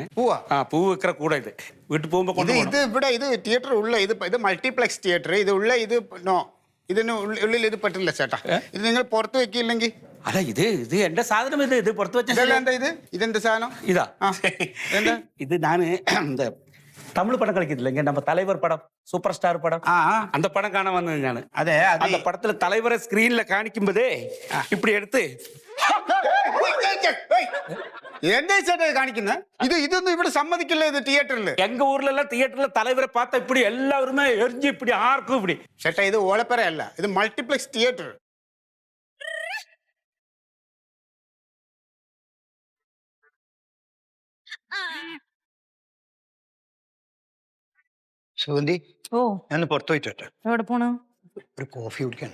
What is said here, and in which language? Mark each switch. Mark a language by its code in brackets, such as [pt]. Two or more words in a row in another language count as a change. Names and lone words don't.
[ml] പൂ വിൽക്കുന്ന കൂടെ ഇത് വീട്ടിൽ പോകുമ്പോ ഇത് ഇവിടെ ഇത് തിയേറ്റർ ഉള്ള ഇത് മൾട്ടിപ്ലക്സ് തിയേറ്റർ ഇത് ഉള്ള ഇത് നോ, ഇതിന് ഉള്ളിൽ ഇത് പറ്റില്ല ചേട്ടാ. ഇത് നിങ്ങൾ പുറത്ത് വെക്കില്ലെങ്കിൽ. അല്ല, ഇത് എന്റെ സാധനം. ഇത് പുറത്ത് വെച്ചാൽ എന്താ ഇത്? ഇതെന്താ സാധനം? ഇതാ ഇത് ഞാന് [ta] தமிழ் படம் கிடைக்குது இங்க, நம்ம தலைவர் படம், சூப்பர் ஸ்டார் படம், அந்த படம் காண வந்தது நான். அந்த படத்துல தலைவரை ஸ்கிரீன்ல காணிக்கும் போதே இப்படி எடுத்து [ml] എന്താ ചേട്ടാ കാണിക്കുന്നത്? ഇതൊന്നും ഇവിടെ സമ്മതിക്കില്ല. ഇത് തിയേറ്ററിൽ, [ta] எங்க ஊர்ல எல்லாம் தியேட்டர்ல தலைவரை பார்த்தா இப்படி எல்லாருமே எரிஞ்சு இப்படி ஆர்க்கும் இப்படி. [ml] ചേട്ടാ, ഇത് ഓലപ്പറ അല്ല, ഇത് മൾട്ടിപ്ലക്സ് തിയേറ്റർ. സുഗന്ധി, ഓ ഞാൻ പുറത്തു പോയിട്ട് എവിടെ പോണു? ഒരു കോഫി കുടിക്കാൻ.